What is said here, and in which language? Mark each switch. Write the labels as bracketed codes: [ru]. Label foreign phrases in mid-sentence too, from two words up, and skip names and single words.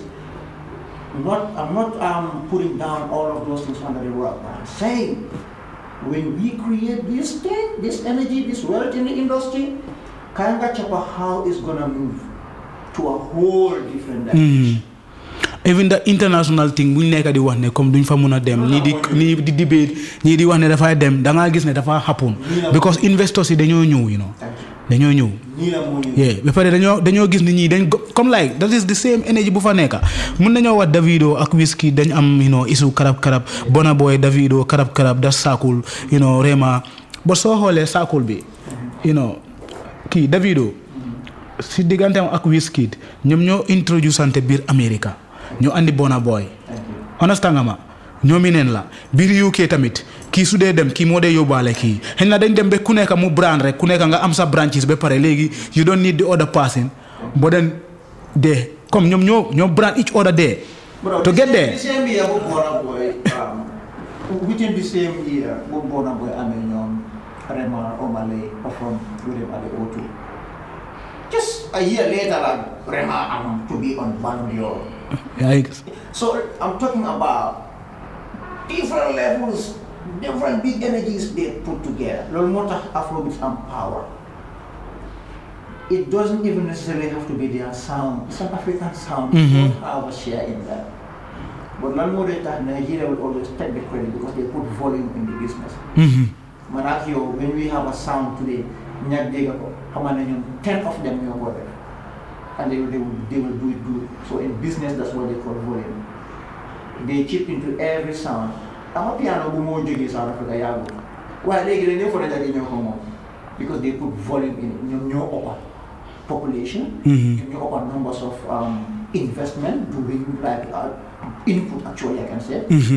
[en] I'm not putting down all of those things under the rug, but I'm saying when we create this thing, this energy, this wealth in the industry, Kanga Chapa how is gonna move to a whole different direction. Even the international thing we [wo] nekk di wax ne comme duñ fa mëna dem ni di debate ñi di wax ne dafa dem da nga gis ne dafa [en] happen because investors [wo] yi dañoo ñëw, [en] you know. [wo] Dañoo ñëw. Yeah, ba pare dañoo gis ni ñi dañ comme [en] like that is the same energy [wo] bu fa nekk. Mën nañoo wax Davido ak Wizkid dañ am, [en] you know, [wo] isu karab Burna Boy Davido karab da sakul, [en] you know, Rema. [wo] But soo xoolee sakul bi, [en] you know, [wo] kii Davido si digganteem ak Wizkid ñoom ñoo introduce ante biir America. Ñoo andi Burna Boy. Understand nga ma? ñoomi neen la biir UK tamit kii su dee dem kii moo dee yóbbaale kii xëy na dañ dem ba ku nekk mu brand rek ku nekk nga am sa branches ba pare léegi [en] you don't need the other person but then [wo] de comme ñoom ñoo [en] brand each other there to get there. The same year bu Burna Boy within the same year bu Burna Boy [wo] amee ñoom [en] Rema Omale perform with him at the O2 just a year later like Rema to be on Ballon d'Or. So I'm talking about different levels, different big energies they put together. [wo] Lol moo tax Afrobeats am power. [en] It doesn't even necessarily have to be their sound. It's an African sound. We don't have a share in that. But [wo] lan moo dee tax [en] Nigeria will always take the credit because they put volume in the business. [wo] Man ak yow [en] when we have a sound today, ñaar dégg ko xamal ne ñoom 10 of them ñoo ko def. And they will do it good. So in business, that's what they call volume. They chip into every sound. I'm a piano who more in South Africa, yago. Well, they get a for that in your home because they put volume in your upper population, in your upper numbers of investment, doing like input actually, I can say.